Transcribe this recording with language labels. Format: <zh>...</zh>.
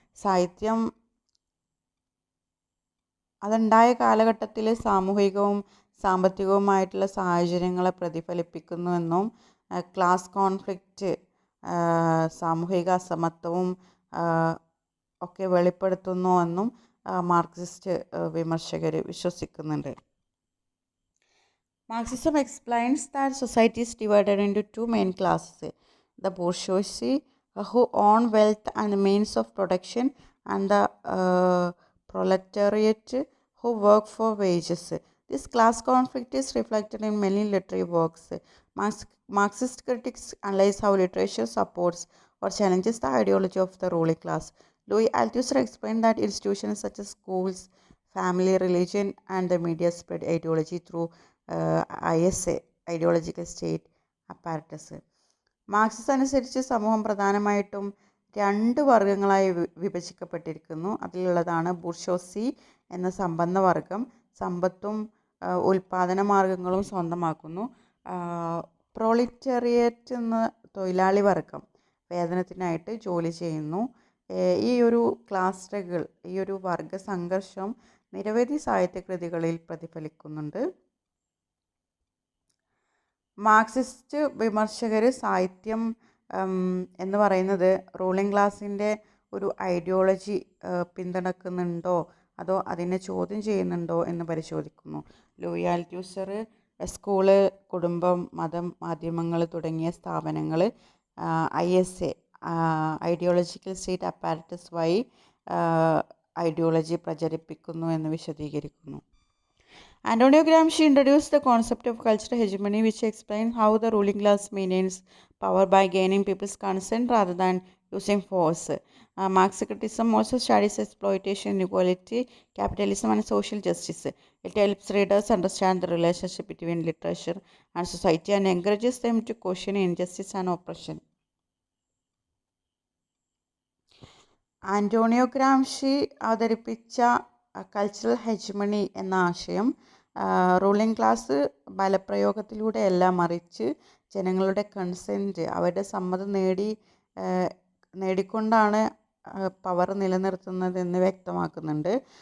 <ml>സാഹിത്യം അതുണ്ടായ കാലഘട്ടത്തിൽ സാമൂഹികവും സാമ്പത്തികവുമായിട്ടുള്ള സാഹചര്യങ്ങളെ പ്രതിഫലിപ്പിക്കുന്നുവെന്നും ക്ലാസ് കോൺഫ്ലിക്റ്റ്, സാമൂഹിക അസമത്വവും ഒക്കെ വെളിപ്പെടുത്തുന്നുവെന്നും മാർക്സിസ്റ്റ് വിമർശകർ വിശ്വസിക്കുന്നുണ്ട്.</ml> <en>Marxism explains that society is divided into two main classes: the bourgeoisie, who own wealth and the means of production, and the proletariat, who work for wages. This class conflict is reflected in many literary works. Marxist critics analyze how literature supports or challenges the ideology of the ruling class. Louis Althusser explained that institutions such as schools, family, religion, and the media spread ideology through ISA, ideological state apparatus.</en> <ml>മാർക്സിസ് അനുസരിച്ച് സമൂഹം പ്രധാനമായിട്ടും 2 വർഗങ്ങളായി വിഭജിക്കപ്പെട്ടിരിക്കുന്നു. അതിലുള്ളതാണ് bourgeoisie എന്ന സമ്പന്ന വർഗം, സമ്പത്തും ഉൽപാദന മാർഗങ്ങളും സ്വന്തമാക്കുന്നു. പ്രോളിറ്റേറിയറ്റ് എന്ന തൊഴിലാളി വർഗം വേതനത്തിനായിട്ട് ജോലി ചെയ്യുന്നു. ഈ ഒരു ക്ലാസ് സ്ട്രഗിൾ, ഈ ഒരു വർഗ സംഘർഷം നിരവധി സാഹിത്യകൃതികളിൽ പ്രതിഫലിക്കുന്നുണ്ട്. മാർക്സിസ്റ്റ് വിമർശകർ സാഹിത്യം എന്ന് പറയുന്നത് റൂളിംഗ് ക്ലാസിൻ്റെ ഒരു ഐഡിയോളജി പിന്തുണക്കുന്നുണ്ടോ അതോ അതിനെ ചോദ്യം ചെയ്യുന്നുണ്ടോ എന്ന് പരിശോധിക്കുന്നു. ലൂയി ആൽത്തൂസർ സ്കൂള്, കുടുംബം, മതം, മാധ്യമങ്ങൾ തുടങ്ങിയ സ്ഥാപനങ്ങൾ ISA, ഐഡിയോളജിക്കൽ സ്റ്റേറ്റ് അപ്പാരറ്റസ് വഴി ഐഡിയോളജി പ്രചരിപ്പിക്കുന്നു എന്ന് വിശദീകരിക്കുന്നു.</ml> <en>Antonio Gramsci introduced the concept of cultural hegemony, which explains how the ruling class maintains power by gaining people's consent rather than using force. Marxist criticism also studies exploitation, inequality, capitalism, and social justice. It helps readers understand the relationship between literature and society and encourages them to question injustice and oppression.</en> <ml>Antonio Gramsci അവതരിപ്പിച്ച cultural hegemony എന്ന ആശയം ruling class ബലപ്രയോഗത്തിലൂടെയല്ല, മറിച്ച് ജനങ്ങളുടെ consent, അവരുടെ സമ്മതം നേടിക്കൊണ്ടാണ് power നിലനിർത്തുന്നതെന്ന് വ്യക്തമാക്കുന്നുണ്ട്.</ml>